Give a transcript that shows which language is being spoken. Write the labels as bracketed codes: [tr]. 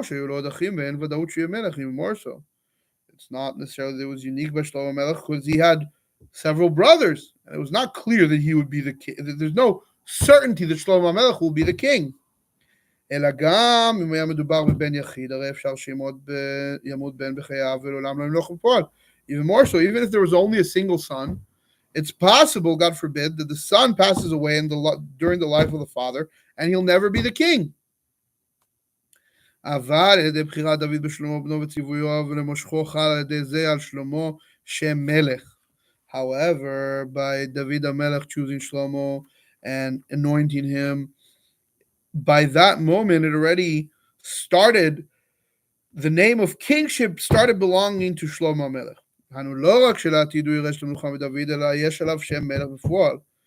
[en] Even more so. It's not necessarily that it was unique by Shlomo HaMelech, because he had several brothers, and it was not clear that he would be the king. There's no certainty that Shlomo HaMelech will be the king. [he] אלא גם אם היה מדובר בבן יחיד, הרי אפשר שימות בן בחייו ולעולם לא ימלוך בפועל. [en] Even more so, even if there was only a single son, it's possible, God forbid, that the son passes away during the life of the father, and he'll never be the king. [he] אבל על ידי בחירת דוד בשלמה בנו וציוויו ולמשכו חל על ידי זה על שלמה שם מלך. [en] However, by David HaMelech choosing Shlomo and anointing him, by that moment, it already started, the name of kingship started belonging to Shlomo HaMelech.